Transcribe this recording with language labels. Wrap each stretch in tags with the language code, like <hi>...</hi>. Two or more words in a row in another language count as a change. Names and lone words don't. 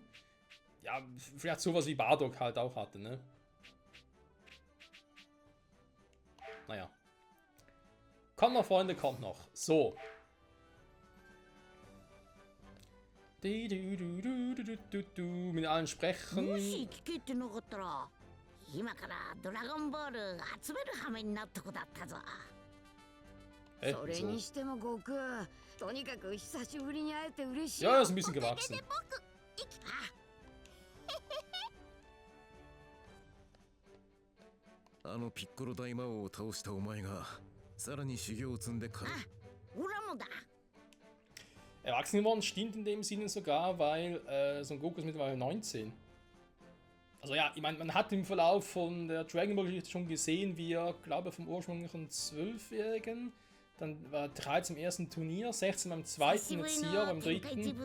<de>Ja, vielleicht sowas wie Bardock halt auch hatte, ne? Naja. Kommt noch, Freunde, kommt noch. So. Mit allen sprechen.</de> <ja>今からドラゴンボール集める羽目になった子だったぞ。それにしても悟空、とにかく久しぶりに会えて嬉しい。</ja> <de>Ja, er ist ein bisschen gewachsen.</de> <ja>あのピッコロ大魔王を倒したお前がさらに修行を積んでから。オラもだ。</ja> <de>Erwachsen geworden stimmt in dem Sinne sogar, weil Son Goku ist mittlerweile 19. Also ja, ich meine, man hat im Verlauf von der Dragon Ball Geschichte schon gesehen, wie er, glaube ich, vom ursprünglichen 12-Jährigen, dann war er 13 im ersten Turnier, 16 beim zweiten, jetzt hier beim dritten.</de>